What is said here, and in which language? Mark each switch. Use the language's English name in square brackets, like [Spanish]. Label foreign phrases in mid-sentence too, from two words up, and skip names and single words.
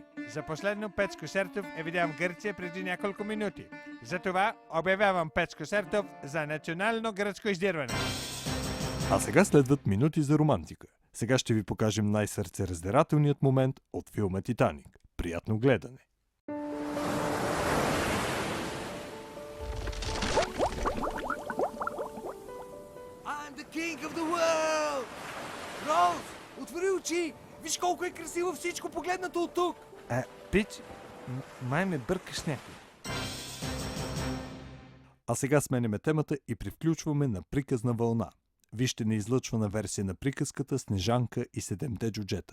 [Bulgarian] За последно Петко Сертов е видян в Гърция преди няколко минути. Затова обявявам Петко Сертов за национално гръцко издирване. А сега следват минути за романтика. Сега ще ви покажем най-сърцераздирателният момент от филма «Титаник». Приятно гледане! [English] I'm the king of the world! [Bulgarian] Роуз, отвори очи! Виж колко е красиво всичко погледнато от тук! Пич, май ме бъркаш някой. А сега сменяме темата и привключваме на приказна вълна. Вижте неизлъчвана версия на приказката Снежанка и седемте джуджета.